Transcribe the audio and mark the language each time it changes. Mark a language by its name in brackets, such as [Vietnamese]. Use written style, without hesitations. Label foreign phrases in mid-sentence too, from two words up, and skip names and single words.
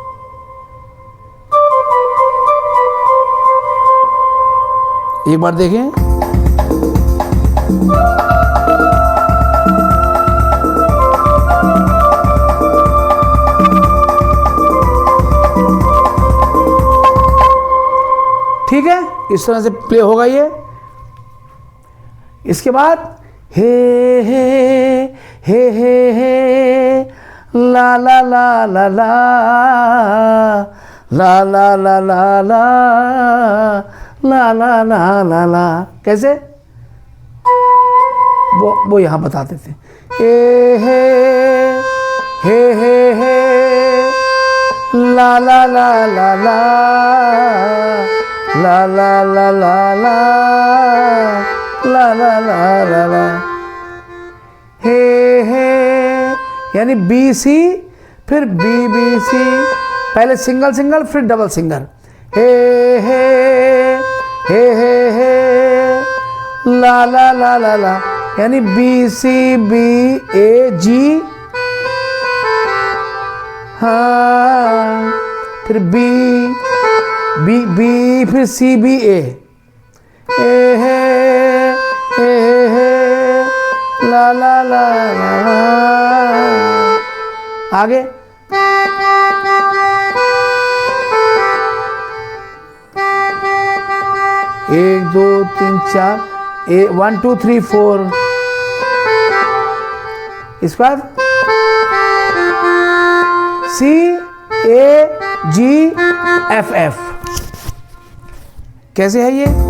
[Hindi] एक बार देखें, ठीक है, इस तरह से प्ले होगा ये। इसके बाद हे हे हे हे हे ला ला ला ला ला ला ला ला ला ला ला ला ला ला ला, कैसे वो यहां बताते थे। हे हे हे हे हे ला ला ला ला ला ला ला ला ला ला ला ला ला ला ला, हे हे यानी बी सी, फिर बी बी सी, पहले [English] single single [Hindi] फिर [English] double single, हे हे हे हे हे ला ला ला ला ला ला, [Hindi] यानी बी सी बी ए जी, हाँ, फिर बी बी बी, फिर सी बी ए हे ला ला ला ला, आगे एक दो तीन चार, 1 2 3 4, इस बाद C A G F F, कैसे है ये?